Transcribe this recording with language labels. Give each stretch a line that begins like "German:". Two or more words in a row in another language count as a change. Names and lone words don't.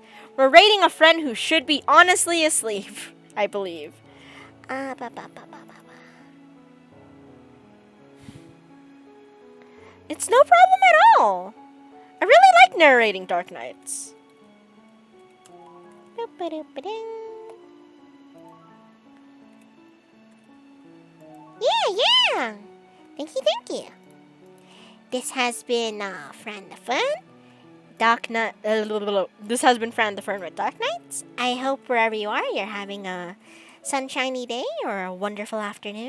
English: We're raiding a friend who should be honestly asleep, I believe. Ba, ba, ba, ba, ba, ba. It's no problem at all. I really like narrating Dark Knights. Boop, ba, doop, ba, ding. Yeah. Thank you. This has been Fran the Fun. This has been Fran the Fern with Dark Knights. I hope wherever you are, you're having a sunshiny day or a wonderful afternoon.